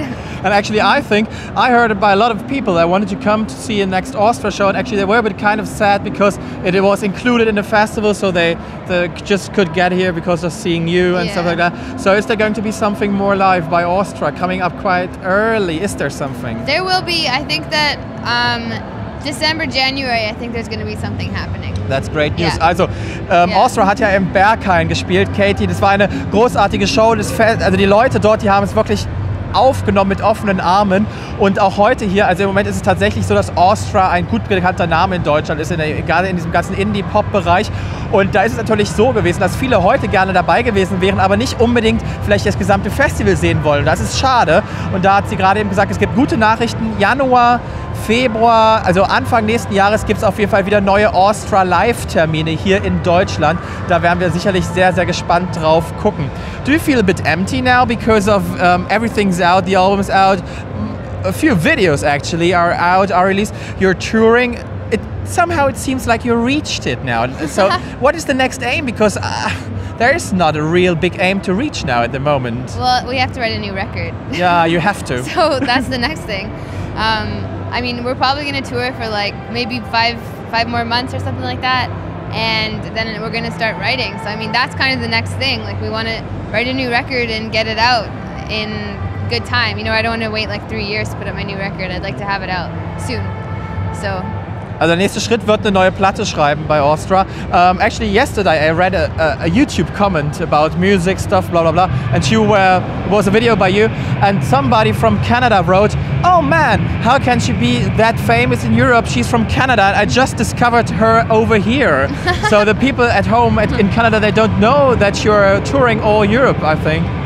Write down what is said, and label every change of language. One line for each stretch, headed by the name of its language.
English: And actually, I think I heard it by a lot of people that wanted to come to see a next Austra show, and actually they were a bit kind of sad because it was included in the festival, so they just could get here because of seeing you and stuff like that. So is there going to be something more live by Austra coming up quite early? Is there something? There will be. I think that December, January, I think there's going to be something happening. That's great news. Yeah.
German: Also, Austra hat ja im Berghain gespielt, Katie. Das war eine großartige Show. Also die Leute dort, die haben es wirklich aufgenommen mit offenen Armen. Und auch heute hier, also im Moment ist es tatsächlich so, dass Austra ein gut bekannter Name in Deutschland ist, gerade in diesem ganzen Indie-Pop-Bereich. Und da ist es natürlich so gewesen, dass viele heute gerne dabei gewesen wären, aber nicht unbedingt vielleicht das gesamte Festival sehen wollen. Das ist schade. Und da hat sie gerade eben gesagt, es gibt gute Nachrichten. Januar, Februar, also Anfang nächsten Jahres gibt es auf jeden Fall wieder neue Austra Live-Termine hier in Deutschland. Da werden wir sicherlich sehr, sehr gespannt drauf gucken.
English: Do you feel a bit empty now because of everything's out, the album's out, a few videos actually are out, are released, you're touring? Somehow it seems like you reached it now. So what is the next aim? Because there is not a real big aim to reach now at the moment. Well, we have to write a new record. Yeah, you have to. So that's the next thing. I mean, we're probably going to tour for maybe five more months or something like that, and then we're going to start writing. So I mean, that's kind of the next thing. We want to write a new record and get it out in good time. I don't want to wait 3 years to put out my new record. I'd like to have it out soon. So.
German: Also der nächste Schritt wird eine neue Platte schreiben bei Austra.
English: Actually, yesterday I read a YouTube comment about music stuff, blah blah blah, and it was a video by you, and somebody from Canada wrote, "Oh man, how can she be that famous in Europe? She's from Canada. I just discovered her over here." So the people at home in Canada, they don't know that you're touring all Europe, I think.